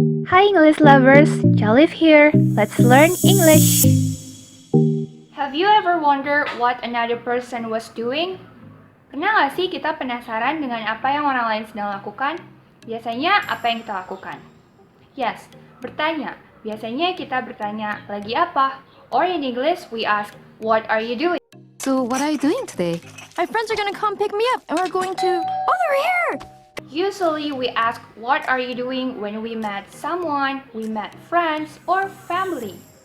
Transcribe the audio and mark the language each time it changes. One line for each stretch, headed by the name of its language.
English: Hi English lovers, Jalif here. Let's learn English. Have you ever wondered what another person was doing?
Indonesian: Pernah nggak sih kita penasaran dengan apa yang orang lain sedang lakukan? Biasanya apa yang kita lakukan? Yes, bertanya. Biasanya kita bertanya, lagi apa?
English: Or in English, we ask, what are you doing? So what are you doing today? My friends are gonna come pick me up and we're going to... Oh, they're here! Usually we ask what are you doing when we met someone, we met friends or family.